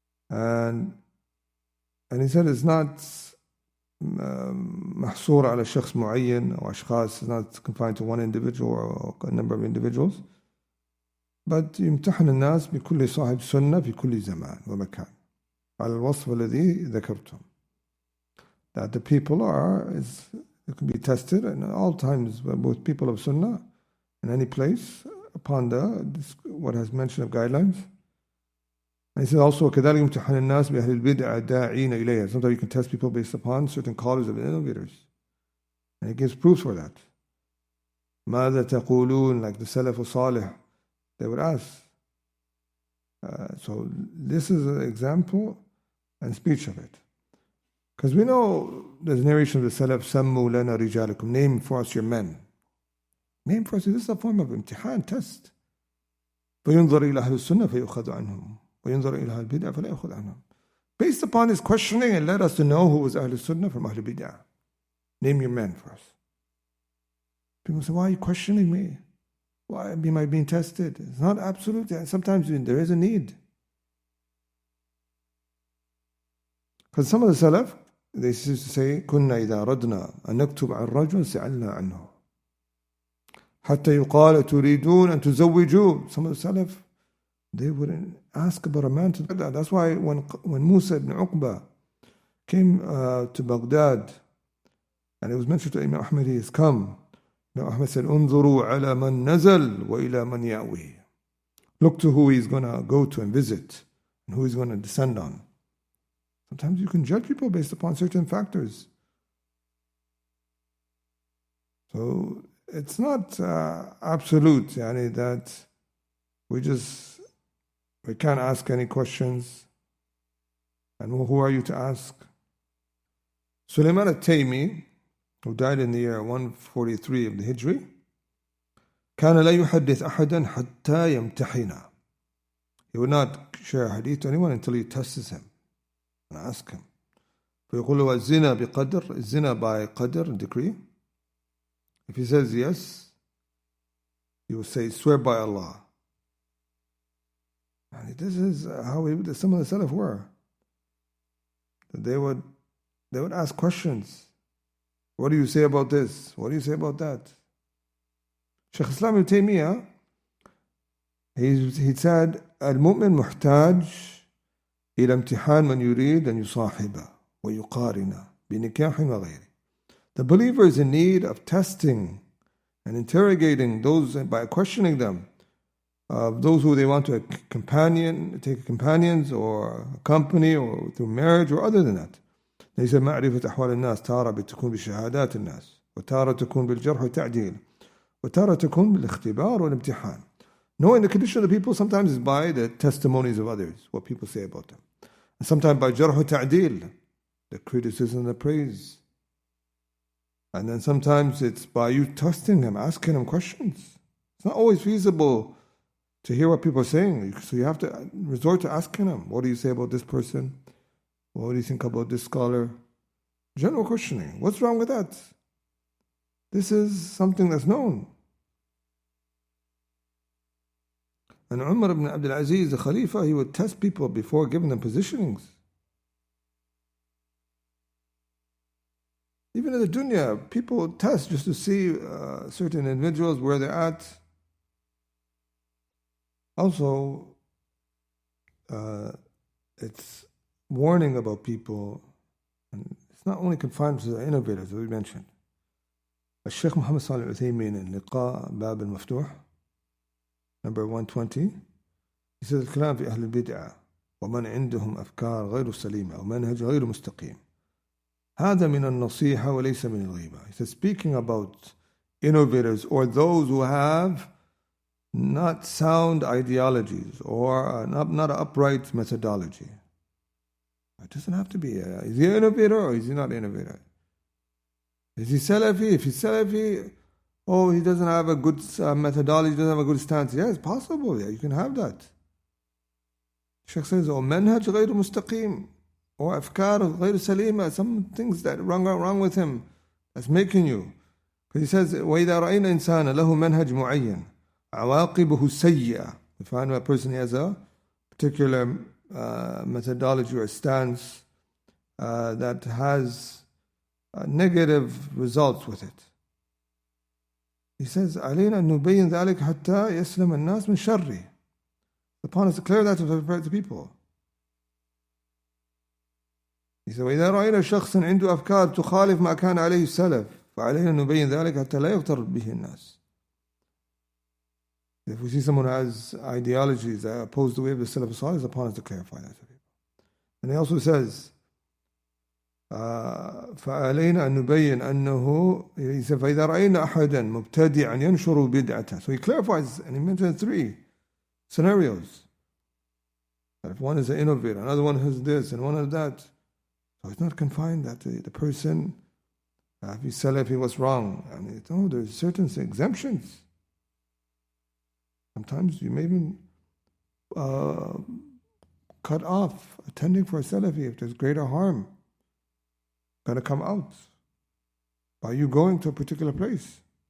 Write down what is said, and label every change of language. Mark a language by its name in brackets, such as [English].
[English] And he said it's not [Arabic] محصور على شخص معين أو أشخاص, [English] it's not confined to one individual or a number of individuals, but [Arabic] يمتحن الناس بكل صاحب سنة في كل زمان ومكان على الوصف الذي ذكرته. [English] That the people it can be tested in all times, both people of sunnah in any place upon what has mentioned of guidelines. And he says also, [Arabic] كذلك يمتحن الناس بأهل البدع داعين إليها. [English] Sometimes you can test people based upon certain callers of innovators. And he gives proofs for that. [Arabic] ماذا تقولون, [English] like the Salaf al-Salih, they would ask. So this is an example and speech of it. Because we know there's narration of the Salaf, [Arabic] سموا لنا رجالكم, [English] name for us your men. Name for us, this is a form of imtihan, test. [Arabic] فينظر إلى أهل السنة فيؤخذ عنهم وينظر إلى أهل البدع فلا يأخذ عنهم. [English] Based upon his questioning, and led us to know who was Ahl Sunnah from Ahl Bid'ah. Name your men for us. People say, why are you questioning me? Why am I being tested? It's not absolute. Sometimes there is a need. Because some of the Salaf, they used to say, [Arabic] كنا إذا أردنا أن نكتب عن رجل سألنا عنه حتى يقال تريدون أن تزوجوا. [English] Some of the Salaf, they wouldn't ask about a man to do that. That's why when Musa ibn Uqba came to Baghdad, and it was mentioned to Imam Ahmed, he has come. Imam Ahmed said, [Arabic] انظروا على من نزل وإلى من يأوي. [English] Look to who he's going to go to and visit, and who he's going to descend on. Sometimes you can judge people based upon certain factors. So it's not absolute, yani, that we can't ask any questions. And who are you to ask? Sulaiman al-Taymi, who died in the year 143 of the Hijri, [Arabic] كان لا يحدث أحدا حتى يمتحنه. [English] He would not share a hadith to anyone until he tests him and ask him. [Arabic] فيقول له الزنا بقدر, الزنا [English] by qadr, decree. If he says yes, he will say, swear by Allah. And this is how some of the Salaf were. They would ask questions. What do you say about this? What do you say about that? Shaykh Islam ibn Taymiyyah, he said, [Arabic] المؤمن محتاج إلى امتحان من يريد أن يصاحبه ويقارنه بنكاح وغيره. [English] The believer is in need of testing and interrogating those by questioning them, of those who they want to take companions or accompany, or through marriage or other than that. He said [Arabic] معرفة أحوال الناس تارة بتكون بشهادات الناس وتارة تكون بالجرح والتعديل وتارة تكون بالاختبار والامتحان. [English] Knowing the condition of the people sometimes is by the testimonies of others, what people say about them. And sometimes by jarh wa ta'dil, the criticism and the praise. And then sometimes it's by you testing them, asking them questions. It's not always feasible to hear what people are saying. So you have to resort to asking them, what do you say about this person? What do you think about this scholar? General questioning. What's wrong with that? This is something that's known. And Umar ibn Abdul Aziz, the Khalifa, he would test people before giving them positionings. Even in the dunya, people test just to see certain individuals where they're at. Also, it's warning about people, and it's not only confined to the innovators that we mentioned. Sheikh Muhammad Salih Uthaymin in Liqa Bab al-Maftuh, number 120, he says, [Arabic] الكلام في أهل البدعة ومن عندهم أفكار غير سليمة ومنهج غير مستقيم هذا من النصيحة وليس من الغيبة. [English] He says, speaking about innovators or those who have not sound ideologies or not an upright methodology. It doesn't have to be. Is he an innovator or is he not an innovator? Is he Salafi? If he's Salafi, he doesn't have a good methodology, doesn't have a good stance. Yeah, it's possible. Yeah, you can have that. Sheikh says, [Arabic] منهج غير مستقيم [English] or [Arabic] أفكار غير سليمة, [English] some things that wrong with him, that's making you. Because he says, [Arabic] وإذا رأينا إنسانا له منهج معين عواقبه السيئة. [English] We find a person has a particular methodology or stance that has negative results with it. He says, [Arabic] علينا أن نبين ذلك حتى يسلم الناس من شره. [English] Upon us to declare that to the people. He said, [Arabic] وإذا رأينا شخصا عنده أفكار تخالف ما كان عليه السلف فعلينا أن نبين ذلك حتى لا يغتر به الناس. [English] If we see someone who has ideologies that oppose the way of the Salaf Salih, it's upon us to clarify that to people. And he also says, [Arabic] فعلينا أن نبين أنه, [English] he said, [Arabic] فإذا رأينا أحدا مبتدعا ينشر بدعته. [English] So he clarifies, and he mentioned 3 scenarios. That if one is an innovator, another one has this, and one has that. So it's not confined that the person, if he's Salafi, what's wrong? And there's certain exemptions. Sometimes you may even cut off attending for a Salafi if there's greater harm going to come out by you going to a particular place.